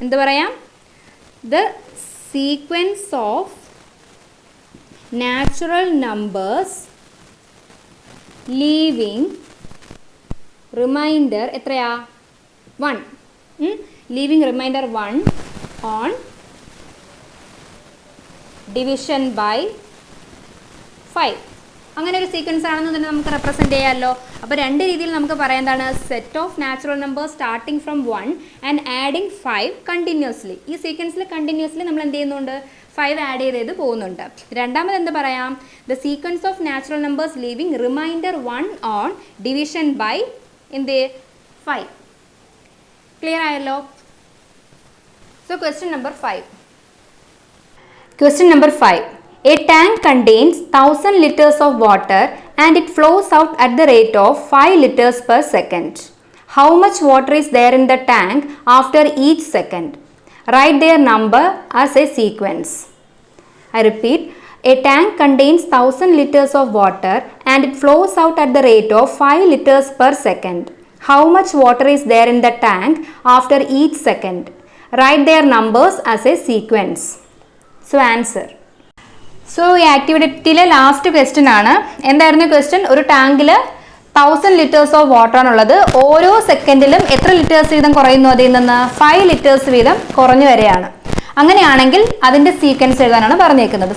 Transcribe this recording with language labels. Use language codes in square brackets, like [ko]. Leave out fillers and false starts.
[ml] എന്ത് പറയാം? [en] the sequence of natural numbers leaving remainder [ml] എത്രയാ? [en] 1. leaving remainder 1 on division by 5. [ml] അങ്ങനെ ഒരു സീക്വൻസ് ആണെന്ന് തന്നെ നമുക്ക് റെപ്രസെൻറ്റ് ചെയ്യാമല്ലോ. അപ്പോൾ 2 രീതിയിൽ നമുക്ക് പറയാം. എന്താണ്? [en] Set of natural numbers starting from 1 and adding 5 continuously. [ml] ഈ സീക്വൻസിൽ കണ്ടിന്യൂസ്ലി നമ്മൾ എന്ത് ചെയ്യുന്നുണ്ട്? 5 ആഡ് ചെയ്ത് പോകുന്നുണ്ട്. രണ്ടാമത് എന്ത് പറയാം? [en] The sequence of natural numbers leaving remainder 1 on division by എന്ത് 5. [ml] ക്ലിയർ ആയല്ലോ? [en] So question number 5. Question number 5. A tank contains 1000 liters of water and it flows out at the rate of 5 liters per second. How much water is there in the tank after each second? Write their number as a sequence. I repeat. A tank contains 1000 liters of water and it flows out at the rate of 5 liters per second. How much water is there in the tank after each second? Write their numbers as a sequence. So answer. [ml] So ഈ ആക്ടിവിറ്റിയിലെ last question ആണ്. എന്തായിരുന്നു question? ഒരു ടാങ്കിൽ 1000 [en] litres of water [ml] ആണുള്ളത്. ഓരോ സെക്കൻഡിലും എത്ര litres വീതം കുറയുന്നു? അതിൽ നിന്ന് 5 ലിറ്റേഴ്സ് വീതം കുറഞ്ഞു വരെയാണ്. അങ്ങനെയാണെങ്കിൽ അതിൻ്റെ സീക്വൻസ് എഴുതാനാണ് പറഞ്ഞേക്കുന്നത്.